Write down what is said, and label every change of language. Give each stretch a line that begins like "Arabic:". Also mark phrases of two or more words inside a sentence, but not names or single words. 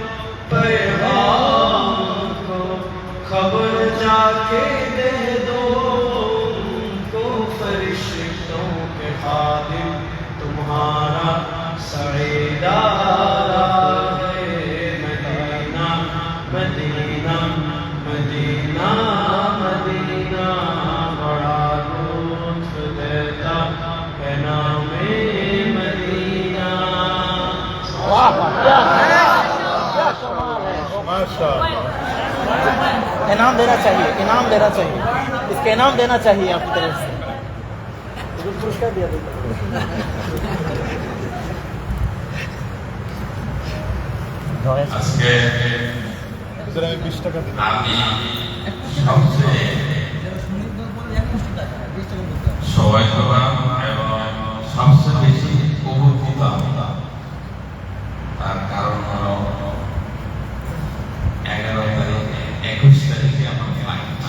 Urdu: پیغام کو خبر جا کے دے دو ان کو فرشتوں کے خادم تمہارا سعید آ رہا ہے مدینہ مدینہ مدینہ مدینہ بڑا لطف دیتا ہے نام مدینہ انعام دینا چاہیے انعام دینا چاہیے اس کا انعام دینا چاہیے آپ کی طرف سے پرسکار دیا
Bangla: আজকে আমি সবচেয়ে সৌভাগ্যবান এবং সবচেয়ে বেশি উপকৃত তার কারণ হলো 11 তারিখ 21 তারিখে আমার ফ্লাইট